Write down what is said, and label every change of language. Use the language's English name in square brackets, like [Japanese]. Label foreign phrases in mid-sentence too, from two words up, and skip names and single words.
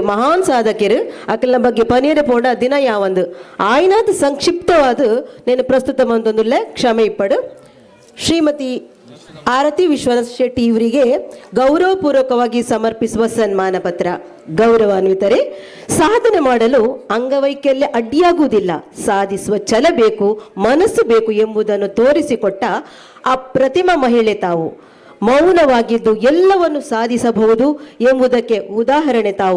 [Tulu] ಮಹಾನ್ ಸಾಧಕಿಯರು ಅಕಲ್ನ ಬಗ್ಗೆ ಪನೀರ ಪೋಡ ದಿನ ಯಾವಂದು ಆಯ್ನಾದ ಸಂಕ್ಷಿಪ್ತವಾದ నేను ಪ್ರಸ್ತುತ ಬಂದೊಂದುಲ್ಲೆ ಕ್ಷಮೆ ಇಪ್ಪಡು. [Kannada] ಶ್ರೀಮತಿ ಆರತಿ ವಿಶ್ವನಾಥ್ ಶೆಟ್ಟಿ ಇವರಿಗೆ ಗೌರವಪೂರ್ವಕವಾಗಿ ಸಮರ್ಪಿಸುವ ಸನ್ಮಾನ ಪತ್ರ. ಗೌರವಾನ್ವಿತರೆ, ಸಾಧನೆ ಮಾಡಲು ಅಂಗವೈಕಲ್ಯ ಅಡ್ಡಿಯಾಗುವುದಿಲ್ಲ, ಸಾಧಿಸುವ ಛಲ ಬೇಕು, ಮನಸ್ಸು ಬೇಕು ಎಂಬುದನ್ನು ತೋರಿಸಿಕೊಟ್ಟ ಅಪ್ರತಿಮ ಮಹಿಳೆ ತಾವು. ಮೌನವಾಗಿದ್ದು ಎಲ್ಲವನ್ನು ಸಾಧಿಸಬಹುದು ಎಂಬುದಕ್ಕೆ ಉದಾಹರಣೆ ತಾವು.